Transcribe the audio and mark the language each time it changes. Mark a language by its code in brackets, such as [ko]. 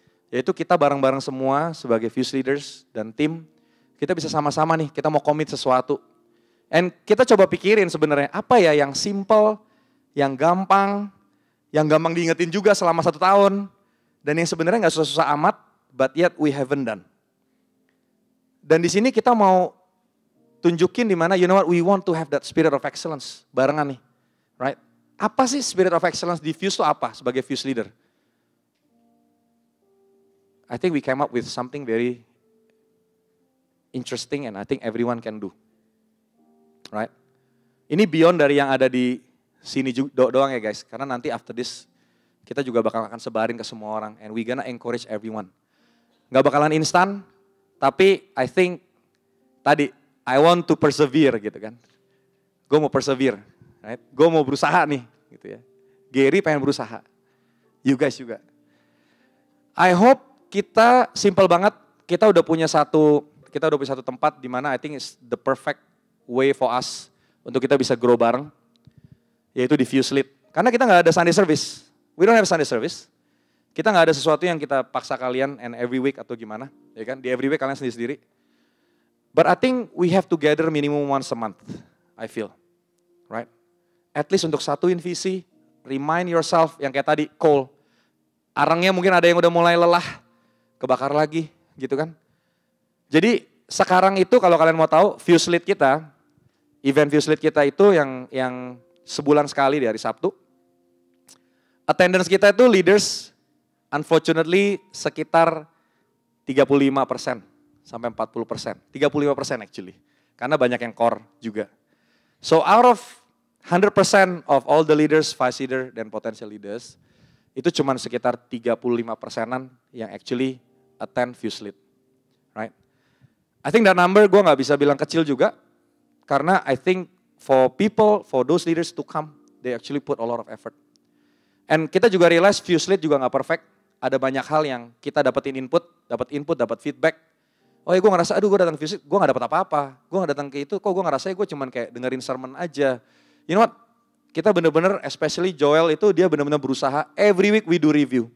[id] Yaitu kita bareng-bareng semua sebagai Fuse Leaders dan tim, kita bisa sama-sama nih, kita mau commit sesuatu. And kita coba pikirin sebenarnya apa ya yang simple, yang gampang diingetin juga selama 1 tahun, dan yang sebenarnya nggak susah-susah amat, [en] but yet we haven't done. [id] Dan di sini kita mau tunjukin di mana, [en] you know what, we want to have that spirit of excellence [id] barengan nih, [en] right? [id] Apa sih [en] spirit of excellence [id] di Fuse itu apa sebagai Fuse leader? [en] I think we came up with something very interesting and I think everyone can do, right? [id] Ini beyond dari yang ada di sini doang ya guys, karena nanti [en] after this [id] kita juga akan sebarin ke semua orang [en] and we gonna encourage everyone. [id] Gak bakalan instan, tapi [en] I think [id] tadi [en] I want to persevere [id] gitu kan. Gue mau persevere, right? Gue mau berusaha nih gitu ya. Gary pengen berusaha, [en] you guys [id] juga. [en] I hope [id] kita simple banget, kita udah punya satu tempat di mana [en] I think is the perfect way for us [id] untuk kita bisa grow bareng. Yaitu di Fuse Lead. Karena kita nggak ada Sunday service. [en] We don't have Sunday service. [id] Kita nggak ada sesuatu yang kita paksa kalian [en] and every week [id] atau gimana. Ya kan? Di [en] every week [id] kalian sendiri-sendiri. [en] But I think we have to gather minimum once a month. I feel. Right? At least [id] untuk satuin visi. [en] Remind yourself [id] yang kayak tadi, coal. Arangnya mungkin ada yang udah mulai lelah. Kebakar lagi gitu kan. Jadi sekarang itu kalau kalian mau tahu, Fuse Lead kita, event Fuse Lead kita itu yang sebulan sekali di hari Sabtu. Attendance kita itu leaders, [en] unfortunately [id] sekitar 35% sampai 40%. [en] 35% actually. [id] Karena banyak yang core juga. [en] So out of 100% of all the leaders, vice leader, dan potential leaders, [id] itu cuma sekitar 35%-an yang [en] actually attend Fuse Lead. Right? I think that number [id] gue gak bisa bilang kecil juga. [en] Karena I think for those leaders to come, they actually put a lot of effort. [id] And kita juga realize Fuselead juga nggak perfect. Ada banyak hal yang kita dapat input, dapat feedback. Oh ya gue ngerasa, aduh gue datang ke Fuselead, gue gak dapat apa-apa. Gue gak datang ke itu, kok gue ngerasa gue cuman kayak dengerin sermon aja. [en] You know what? [id] Kita bener-bener, especially Joel itu dia bener-bener berusaha. [en] Every week we do review.